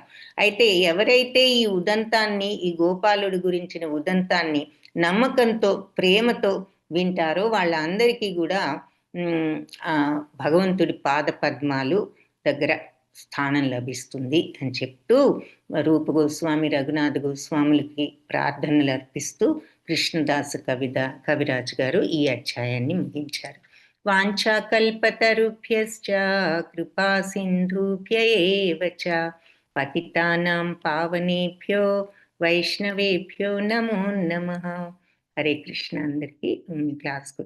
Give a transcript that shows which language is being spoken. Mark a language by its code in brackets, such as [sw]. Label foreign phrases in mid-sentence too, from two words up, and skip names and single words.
[te] అయితే ఎవరైతే ఈ ఉదంతాన్ని, ఈ గోపాలుడు గురించిన ఉదంతాన్ని నమ్మకంతో, ప్రేమతో వింటారో వాళ్ళందరికీ కూడా భగవంతుడి పాద పద్మాలు దగ్గర స్థానం లభిస్తుంది అని చెప్తూ రూప గోస్వామి, రఘునాథ గోస్వాములకి ప్రార్థనలు అర్పిస్తూ కృష్ణదాస కవిరాజు గారు ఈ అధ్యాయాన్ని ముగించారు. [sa] వాంఛాకల్పతరుభ్యశ్చ కృపా సింధుభ్య ఏవ చ పతితానాం పావనేభ్యో వైష్ణవేభ్యో నమో నమః. [te] హరే కృష్ణ. అందరికీ క్లాస్